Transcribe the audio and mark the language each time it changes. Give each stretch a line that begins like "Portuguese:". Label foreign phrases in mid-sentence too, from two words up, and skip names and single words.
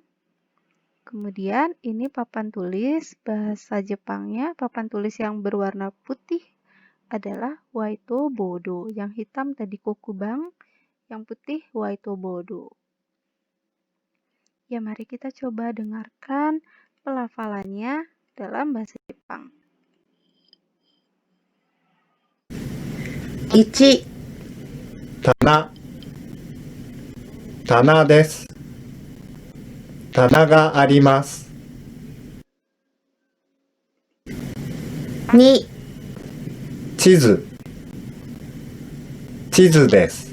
Indonesian: Kemudian ini papan tulis, bahasa Jepangnya papan tulis yang berwarna putih adalah
Japanese: ホワイトボード.
Indonesian: Yang hitam tadi kokubang, yang putih
Japanese: ホワイトボード.
Indonesian: Ya mari kita coba dengarkan pelafalannya dalam bahasa Jepang.
Japanese: 1、棚、棚です。棚があります。 2、地図、地図です。